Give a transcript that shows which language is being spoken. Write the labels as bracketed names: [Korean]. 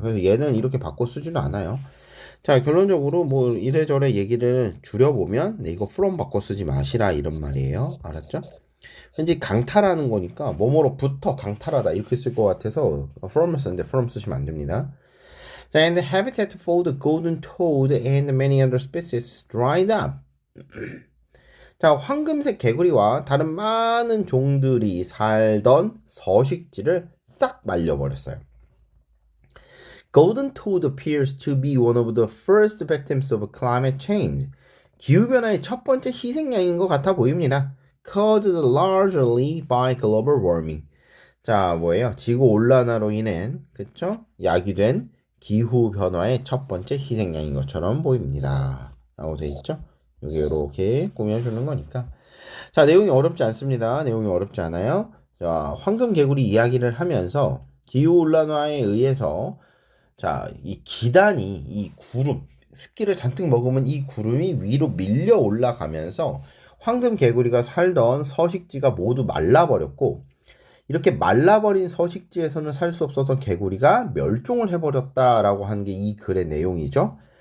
[Korean] 그래서 얘는 이렇게 바꿔 쓰지도 않아요. 자, 결론적으로 뭐 이래저래 얘기를 줄여보면 이거 from 바꿔 쓰지 마시라 이런 말이에요. 알았죠? 현재 강탈하는 거니까 뭐뭐로부터 강탈하다 이렇게 쓸 것 같아서 from을 쓰는데 from 쓰시면 안 됩니다. [English] 자, and the habitat for the golden toad and many other species dried up. [Korean] 자, 황금색 개구리와 다른 많은 종들이 살던 서식지를 싹 말려버렸어요. [English] Golden toad appears to be one of the first victims of climate change. [Korean] 기후변화의 첫 번째 희생양인 것 같아 보입니다. [English] Caused largely by global warming. [Korean] 자, 뭐예요? 지구온난화로 인한, 그쵸? 야기된 기후변화의 첫 번째 희생양인 것처럼 보입니다. 라고 돼 있죠? 여기 이렇게 꾸며주는 거니까. 자, 내용이 어렵지 않습니다. 내용이 어렵지 않아요. 자, 황금개구리 이야기를 하면서 기후온난화에 의해서 자, 이 기단이 이 구름, 습기를 잔뜩 머금은 이 구름이 위로 밀려 올라가면서 황금개구리가 살던 서식지가 모두 말라버렸고 이렇게 말라버린 서식지에서는 살 수 없어서 개구리가 멸종을 해버렸다라고 하는 게 이 글의 내용이죠.